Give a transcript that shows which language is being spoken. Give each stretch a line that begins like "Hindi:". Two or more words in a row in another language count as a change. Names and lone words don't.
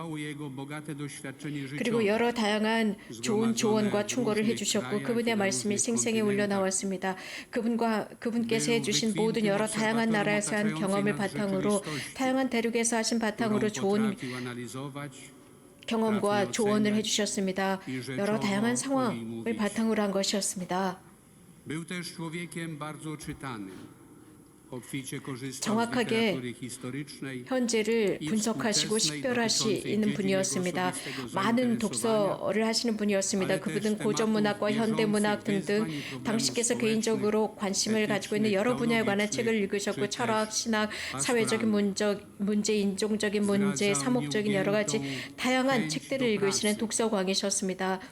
Korean: 그리고 여러 다양한 좋은 조언과 충고를 해주셨고 그분의 말씀이 생생히 울려 나왔습니다. 그분께서 해주신 모든 여러 다양한 나라에서 한 경험을 바탕으로 다양한 대륙에서 하신 바탕으로 좋은 경험과 조언을 해주셨습니다. 여러 다양한 상황을 바탕으로 한 것이었습니다.
Polish: Był też człowiekiem bardzo czytanym. obficie korzystał z
Korean: 정확하게
Polish: literatury historycznej
Korean: 현재를 분석하시고 식별하시는 분이었습니다. 많은 독서를 하시는 분이었습니다. 그분은 고전문학과 현대문학 등등 당신께서 개인적으로 관심을 가지고 있는 여러 분야에 관한 책을 읽으셨고 철학, 신학, 사회적인 문제, 인종적인 문제, 사목적인 여러 가지 다양한 책들을 읽으시는 독서광이셨습니다.